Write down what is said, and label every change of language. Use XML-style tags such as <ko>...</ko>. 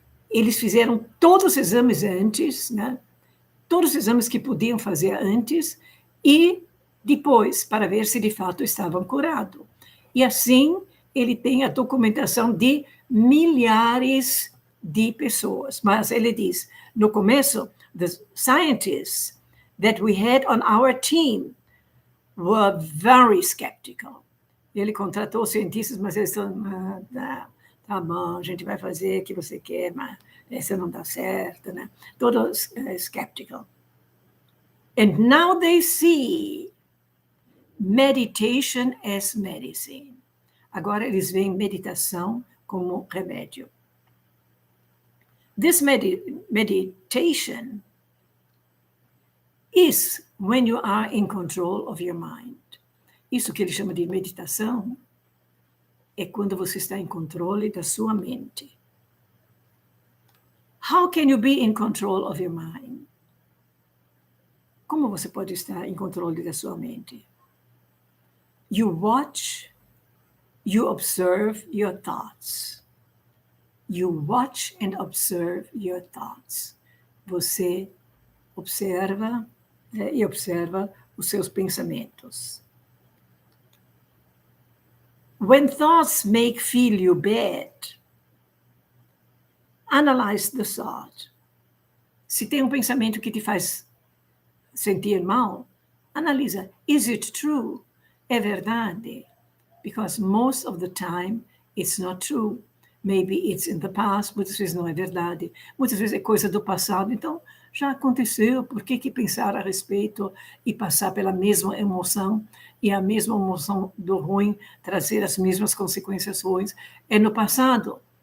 <pt>Eles fizeram todos os exames antes, né? Todos os exames que podiam fazer antes, e depois, para ver se de fato estavam curados. E assim, ele tem a documentação de milhares de pessoas. Mas ele diz, no começo,</pt> <en>the scientists that we had on our team were very skeptical.</en> <pt>Ele contratou cientistas, mas eles estão, tá bom, a gente vai fazer o que você quer, mas essa não dá certo, né? Todos skeptical.</pt> <en>And now they see meditation as medicine.</en> <pt>Agora eles veem meditação como remédio.</pt> <en>This meditation is when you are in control of your mind.</en> <pt>Isso que ele chama de meditação é quando você está em controle da sua mente.</pt> <en>How can you be in control of your mind?</en> <pt>Como você pode estar em controle da sua mente?</pt> <en>You watch, you observe your thoughts. You watch and observe your thoughts.</en> <pt>Você observa e observa os seus pensamentos.</pt> <en>When thoughts feel you bad, analyze the thought.</en> <pt>Se tem pensamento que te faz sentir mal, analisa.</pt> <en>Is it true?</en> <pt>É verdade?</pt> <en>Because most of the time, it's not true. Maybe it's in the past,</en> <pt>muitas vezes não é verdade. Muitas vezes é coisa do passado, então já aconteceu, por que pensar a respeito e passar pela mesma emoção, e a mesma emoção do ruim trazer as mesmas consequências ruins? É no passado.</pt>